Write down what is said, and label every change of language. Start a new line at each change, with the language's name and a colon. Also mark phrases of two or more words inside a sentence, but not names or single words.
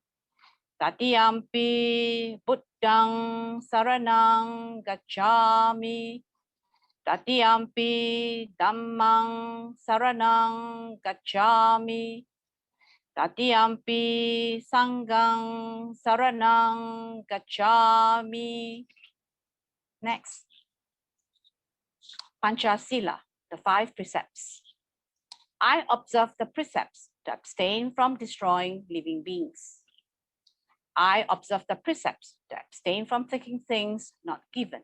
Pali: Tatiyampi Buddhang saranang gacchami. Tatiyampi Dhammang saranang gacchami. Tatiyampi Sanghang saranang gacchami.
English: Next. Panchasila, the 5 precepts. I observe the precepts to abstain from destroying living beings. I observe the precepts to abstain from taking things not given.